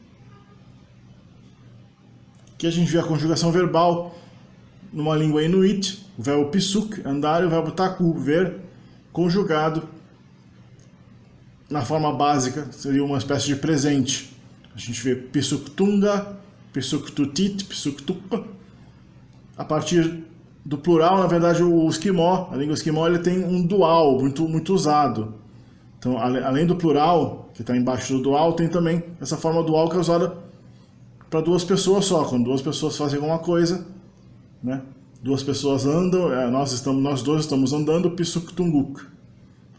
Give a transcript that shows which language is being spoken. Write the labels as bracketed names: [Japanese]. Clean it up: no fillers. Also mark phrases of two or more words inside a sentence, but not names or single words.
[Portuguese] Aqui a gente vê a conjugação verbal numa língua inuit, o verbo pisuk, andar, e o verbo taku, ver, conjugado na forma básica, seria uma espécie de presente. A gente vê [Inuktitut] pisuktunga, pisuktutit, pisuktupa. [Portuguese] A partir do plural, na verdade, o esquimó, a língua esquimó, ele tem um dual muito, muito usado. Então, além do plural, que está embaixo do dual, tem também essa forma dual que é usada para duas pessoas só. Quando duas pessoas fazem alguma coisa, né? Duas pessoas andam, nós dois estamos andando, [Inuktitut] pisuk tunguk.